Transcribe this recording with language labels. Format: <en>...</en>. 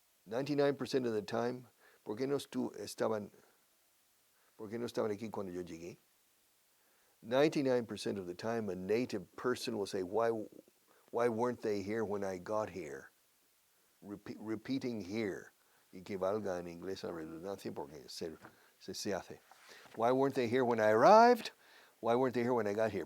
<en>99% of the time,</en> <es>¿por qué no estaban aquí cuando yo llegué?</es> <en>99% of the time, a native person will say, why weren't they here when I got here? Repeating here.</en> <es>Y que valga en inglés la redundancia porque se hace.</es> <en>Why weren't they here when I arrived? Why weren't they here when I got here?</en>